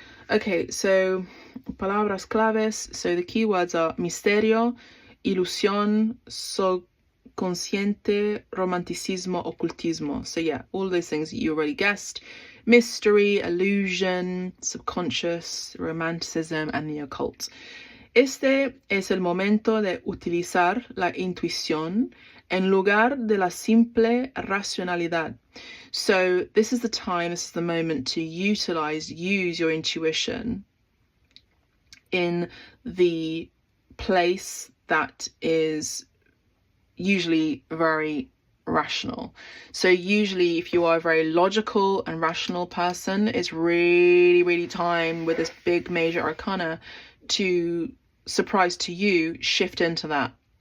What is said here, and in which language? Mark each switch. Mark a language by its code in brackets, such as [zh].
[en] Okay, so [es] palabras claves. [en] So the keywords are misterio, ilusión, subconsciente, romanticismo, occultismo. So yeah, all those things that you already guessed. Mystery, illusion, subconscious, romanticism, and the occult. [es] Este es el momento de utilizar la intuición en lugar de la simple racionalidad. [en] So this is the time, this is the moment to use your intuition in the place that is usually very rational. So usually if you are a very logical and rational person, it's really time with this big major arcana to, surprise to you, shift into that.